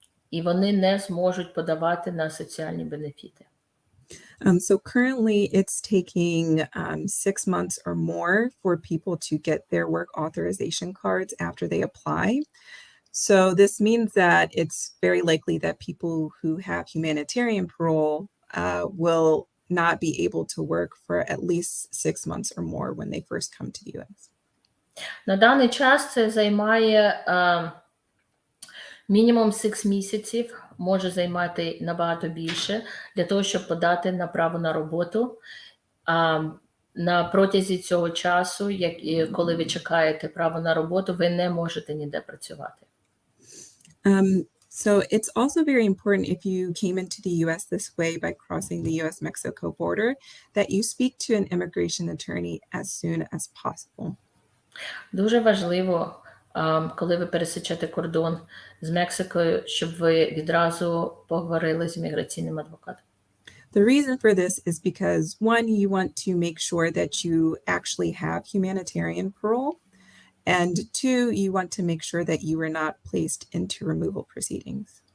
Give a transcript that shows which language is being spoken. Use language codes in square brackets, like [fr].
[uk] І вони не зможуть подавати на соціальні бенефіти. [en] So currently it's taking 6 months or more for people to get their work authorization cards after they apply. So this means that it's very likely that people who have humanitarian parole will not be able to work for at least 6 months or more when they first come to the US. [uk] На даний час це займає мінімум 6 місяців, може займати набагато більше, для того, щоб подати на право на роботу. На протязі цього часу, коли ви чекаєте право на роботу, ви не можете ніде працювати. [en] So it's also very important if you came into the US this way by crossing the US-Mexico border that you speak to an immigration attorney as soon as possible. [uk] Дуже важливо, коли ви пересічете кордон з Мексикою, щоб ви відразу поговорили з імміграційним адвокатом. [en] The reason for this is because, one, you want to make sure that you actually have humanitarian parole, and two, you want to make sure that you are not placed into removal proceedings.